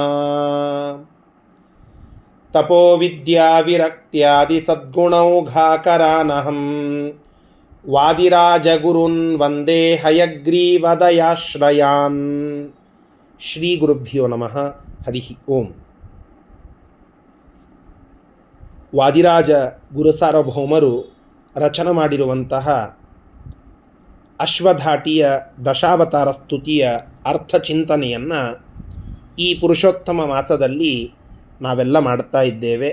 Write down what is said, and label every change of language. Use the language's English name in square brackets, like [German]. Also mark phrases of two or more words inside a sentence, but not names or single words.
[Sanskrit] तपोविद्याविरक्त्यादिसद्गुणौघाकरानहं वादिराजगुरून् वन्दे हयग्रीवदयाश्रयान्। ಶ್ರೀ ಗುರುಭ್ಯೋ ನಮಃ. ಹರಿ ಓಂ. [Kannada] ವಾದಿರಾಜ ಗುರುಸಾರ್ವಭೌಮರು ರಚನೆ ಮಾಡಿರುವಂತಹ ಅಶ್ವಧಾಟಿಯ ದಶಾವತಾರ ಸ್ತುತಿಯ ಅರ್ಥಚಿಂತನೆಯನ್ನು ಈ ಪುರುಷೋತ್ತಮ ಮಾಸದಲ್ಲಿ ನಾವೆಲ್ಲ ಮಾಡ್ತಾ ಇದ್ದೇವೆ.